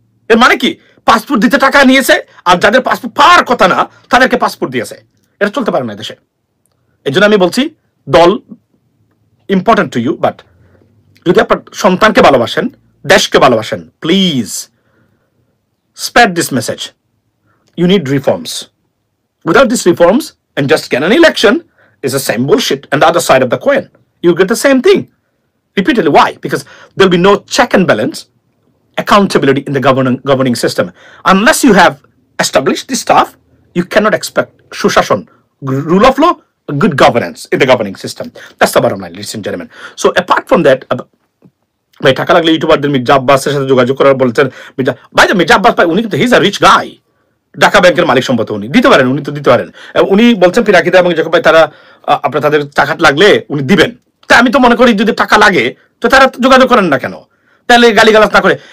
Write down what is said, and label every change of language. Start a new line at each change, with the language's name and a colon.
Bangla: এর মানে কি পাসপোর্ট দিতে টাকা নিয়েছে, আর যাদের পাসপোর্ট পাওয়ার কথা না তাদেরকে পাসপোর্ট দিয়েছে। এটা চলতে পারে না দেশে। এই জন্য আমি বলছি দল
English: important to you, but
Bangla: যদি আপনার সন্তানকে ভালোবাসেন, দেশকে ভালোবাসেন,
English: Please spread this message. You need reforms. Without these reforms, and just get an election is the same bullshit, and the other side of the coin, you get the same thing repeatedly. Why? Because there'll be no check and balance, accountability in the governing system. Unless you have established this stuff, you cannot expect shushashon, rule of law, good governance in the governing system. That's the bottom line, ladies and gentlemen. So apart from that,
Bangla: ভাই টাকা লাগলে ইউটিউবারদের মির্জা আব্বাসের সাথে যোগাযোগ করার বলছেন। মির্জা আব্বাস ভাই উনি কিন্তু
English: he is a rich guy,
Bangla: ঢাকা ব্যাংকের মালিক সম্পত্তি উনি দিতে পারেন, উনি তো দিতে পারেন। উনি বলছেন পিনাকিদা এবং জ্যাকব ভাই তারা আপনার তাদের টাকা লাগলে উনি দিবেন। তাই আমি তো মনে করি যদি টাকা লাগে তো তারা যোগাযোগ করেন না কেন, তাহলে গালিগালাজ না করে।